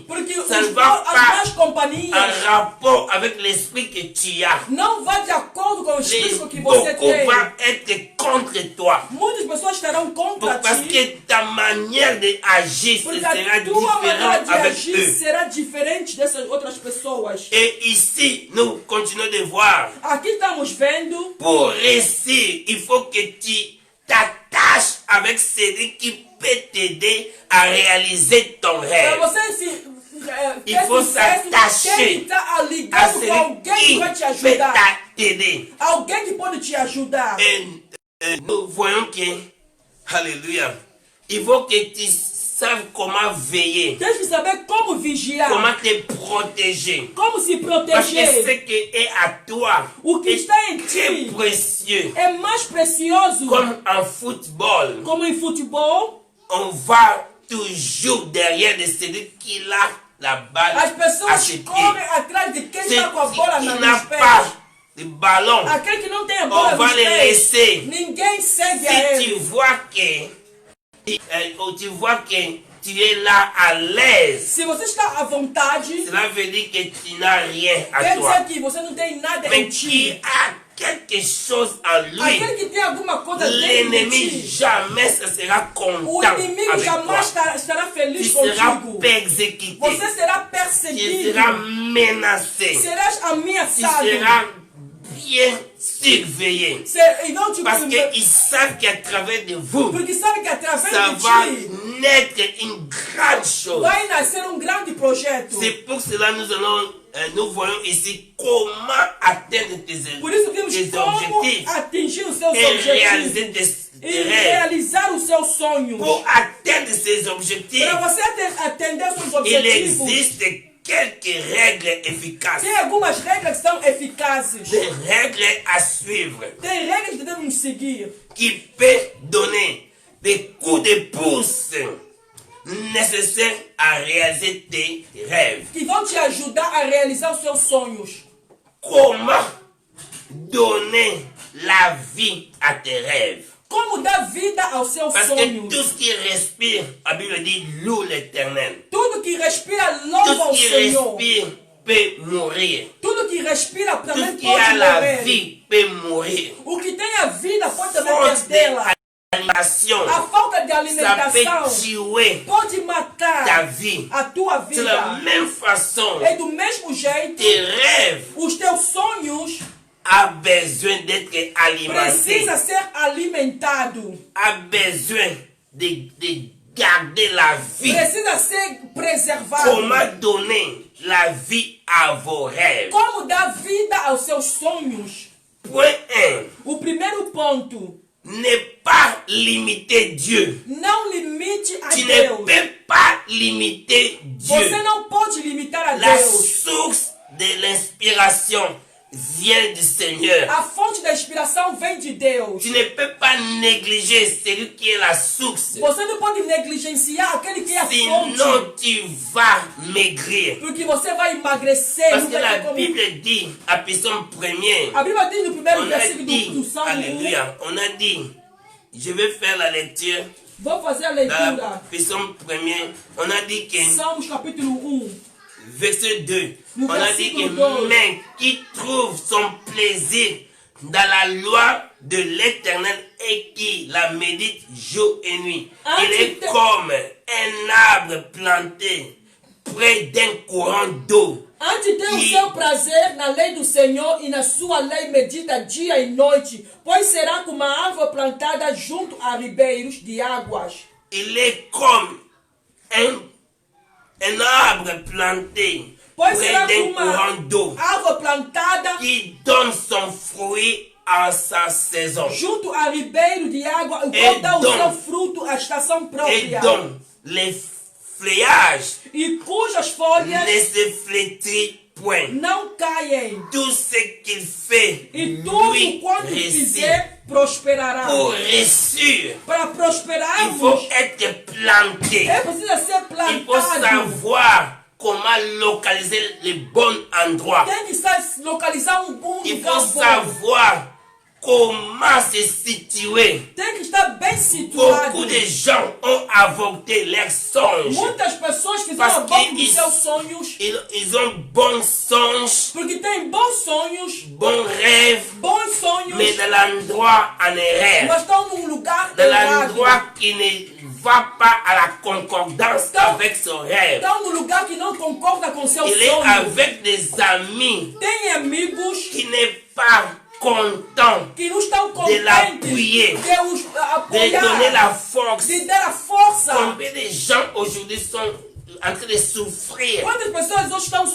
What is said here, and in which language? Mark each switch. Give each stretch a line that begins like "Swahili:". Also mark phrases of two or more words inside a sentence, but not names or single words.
Portuguese: Porque
French: ça ne
Portuguese: as
French: va
Portuguese: más
French: pas
Portuguese: companhias
French: en rapport avec l'esprit que tu as.
Portuguese: não vai de acordo com o
French: Les
Portuguese: espírito que você
French: beaucoup
Portuguese: tem.
French: vont être contre toi.
Portuguese: Muitas pessoas estarão contra
French: Parce
Portuguese: ti.
French: que ta manière d'agir
Portuguese: Porque
French: sera
Portuguese: a tua maneira
French: différente
Portuguese: de
French: avec
Portuguese: agir
French: eux.
Portuguese: será diferente dessas outras pessoas.
French: Et ici, nous continuons de voir.
Portuguese: Aqui estamos vendo,
French: Pour réussir, il faut que tu t'attaches avec celui qui peut t'aider à réaliser ton
Portuguese: para
French: rêve.
Portuguese: você se
French: Il faut s'attacher
Portuguese: quem está
French: À
Portuguese: ligado com
French: celui
Portuguese: alguém que
French: qui
Portuguese: vai te
French: peut
Portuguese: ajudar.
French: t'aider.
Portuguese: Alguém que pode te ajudar.
French: Et nous voyons que, alléluia, il faut que tu saches comment veiller,
Portuguese: Tens que saber como vigiar,
French: comment te protéger.
Portuguese: como se
French: Parce que ce
Portuguese: proteger.
French: qui est à toi
Portuguese: O que
French: est
Portuguese: está em
French: très
Portuguese: ti
French: précieux.
Portuguese: é mais precioso.
French: Comme en football,
Portuguese: Como em futebol,
French: on va toujours derrière de celui qui a la balle
Portuguese: as
French: à
Portuguese: pessoas
French: ses pieds.
Portuguese: correm atrás de quem está com a bola
French: Celui qui
Portuguese: nos
French: n'a
Portuguese: pés.
French: pas de ballon,
Portuguese: Aquele que não tem a bola
French: on va
Portuguese: nos
French: le
Portuguese: pés,
French: laisser.
Portuguese: ninguém segue a
French: Si tu
Portuguese: ele.
French: vois que tu es là à l'aise,
Portuguese: Se você está à vontade,
French: cela veut dire que tu n'as rien à
Portuguese: quer
French: toi.
Portuguese: dizer que você não tem nada
French: Mais
Portuguese: em
French: qui
Portuguese: ti.
French: a quelque chose en lui,
Portuguese: Aquele que tem alguma coisa dentro de
French: l'ennemi
Portuguese: ti,
French: jamais se sera
Portuguese: o
French: content
Portuguese: inimigo
French: avec
Portuguese: jamais
French: toi.
Portuguese: estará
French: Tu
Portuguese: feliz
French: seras
Portuguese: contigo.
French: persécuté,
Portuguese: Você será
French: tu
Portuguese: perseguido,
French: seras menacé,
Portuguese: serás
French: tu
Portuguese: ameaçado.
French: seras bien surveillé.
Portuguese: E vão te
French: Parce qu'ils savent qu'à travers de vous,
Portuguese: porque sabe que através
French: ça
Portuguese: de
French: va
Portuguese: ti
French: naître une grande chose.
Portuguese: vai nascer grande projeto.
French: C'est pour cela que nous voyons ici comment atteindre
Portuguese: Por isso vimos
French: tes
Portuguese: como
French: objectifs
Portuguese: atingir os seus
French: et
Portuguese: objetivos
French: réaliser tes
Portuguese: e
French: rêves.
Portuguese: realizar os seus sonhos.
French: Pour atteindre ces objectifs,
Portuguese: Para você atender seus
French: il
Portuguese: objetivos,
French: existe quelques règles efficaces,
Portuguese: tem algumas regras que são eficazes.
French: des règles à suivre
Portuguese: Tem regras que devemos seguir,
French: qui peuvent donner des coups de pouce nécessaires à réaliser tes rêves.
Portuguese: que vão te ajudar a realizar os seus sonhos.
French: Comment donner la vie à tes rêves?
Portuguese: Como dar vida aos seus
French: Parce que
Portuguese: sonhos.
French: tout ce qui respire, la Bible dit loue l'Éternel.
Portuguese: Tudo que respira
French: Tout
Portuguese: louva ao
French: ce qui
Portuguese: Senhor.
French: respire peut mourir.
Portuguese: Tudo que respira
French: Tout
Portuguese: também
French: ce qui
Portuguese: pode
French: a la
Portuguese: morrer.
French: vie peut mourir.
Portuguese: O que tem a vida pode também
French: Faute
Portuguese: perdê-la.
French: d'alimentation,
Portuguese: A falta de
French: ça
Portuguese: alimentação
French: peut tuer
Portuguese: pode
French: ta
Portuguese: matar
French: vie.
Portuguese: a tua
French: C'est la
Portuguese: vida.
French: même façon.
Portuguese: E do mesmo jeito,
French: Tes rêves
Portuguese: os teus sonhos
French: ont besoin d'être alimentés,
Portuguese: precisam ser alimentados.
French: ont besoin de garder la vie.
Portuguese: Precisa ser preservado.
French: Comment donner la vie à vos rêves?
Portuguese: Como dar vida aos seus sonhos?
French: Point 1.
Portuguese: O primeiro ponto,
French: Ne pas limiter Dieu.
Portuguese: não limite a
French: Tu ne
Portuguese: Deus.
French: peux pas limiter Dieu.
Portuguese: Você não pode limitar a
French: La
Portuguese: Deus.
French: source de l'inspiration vient du Seigneur.
Portuguese: A fonte da inspiração vem de Deus.
French: Tu ne peux pas négliger celui qui est la source.
Portuguese: Você não pode negligenciar aquele que é a fonte.
French: Sinon, tu vas maigrir.
Portuguese: Porque você vai emagrecer.
French: Parce
Portuguese: Não
French: que
Portuguese: vai
French: la
Portuguese: ter como...
French: Bible dit, à Psaume 1er,
Portuguese: A Bíblia diz no primeiro
French: on a
Portuguese: versículo
French: dit,
Portuguese: do Salmo 1.
French: alléluia, on a dit, je vais faire la lecture
Portuguese: Vou fazer a
French: dans
Portuguese: leitura.
French: Psaume 1er, on a dit que,
Portuguese: Salmos capítulo 1.
French: verset 2, Le on a dit
Portuguese: versículo
French: que
Portuguese: 2.
French: mais qui trouve son plaisir dans la loi de l'Éternel et qui la médite jour et nuit, Ah, il est comme un arbre planté près d'un courant d'eau.
Portuguese: Antes tem o E- seu prazer na lei do Senhor e na sua lei medita dia e noite, pois será como uma árvore plantada junto a ribeiros de águas.
French: Il est comme un arbre planté
Portuguese: Pois
French: près
Portuguese: será
French: d'un
Portuguese: como
French: courant d'eau
Portuguese: uma árvore plantada
French: qui donne son fruit en sa saison
Portuguese: junto a ribeiro de água, o E qual dá o dom. seu fruto à estação
French: et
Portuguese: própria,
French: dont les feuillages
Portuguese: e cujas folhas
French: ne se flétrit point.
Portuguese: não caem.
French: Tout ce qu'il fait
Portuguese: E tudo
French: lui
Portuguese: quanto
French: réussit.
Portuguese: fizer prosperará.
French: Pour réussir,
Portuguese: Para
French: il faut
Portuguese: prosperarmos,
French: être planté.
Portuguese: precisa ser
French: Il faut
Portuguese: plantado.
French: savoir comment localiser les bons endroits.
Portuguese: Tem que localizar bom
French: Il
Portuguese: lugar
French: faut
Portuguese: bom.
French: savoir comment se situer.
Portuguese: Tem que estar bem situado.
French: Beaucoup de gens ont avorté leurs songes.
Portuguese: Muitas pessoas fizeram
French: Parce
Portuguese: a boca
French: que
Portuguese: dos seus sonhos
French: Ils ont bons songes,
Portuguese: porque têm bons sonhos,
French: bons rêves,
Portuguese: bons sonhos,
French: mais dans l'endroit en erreur.
Portuguese: mas estão num lugar
French: Dans
Portuguese: errado.
French: l'endroit qui ne va pas à la concordance avec son rêve.
Portuguese: Estão num lugar que não concorda com seu
French: Il est
Portuguese: sonho.
French: avec des amis
Portuguese: Tem amigos
French: qui n'est pas content
Portuguese: que não estão
French: de
Portuguese: contentes
French: l'appuyer,
Portuguese: de os
French: de donner la
Portuguese: apoiar,
French: force.
Portuguese: de dar a força.
French: Combien de gens aujourd'hui sont en train de souffrir?
Portuguese: Quantas pessoas hoje estão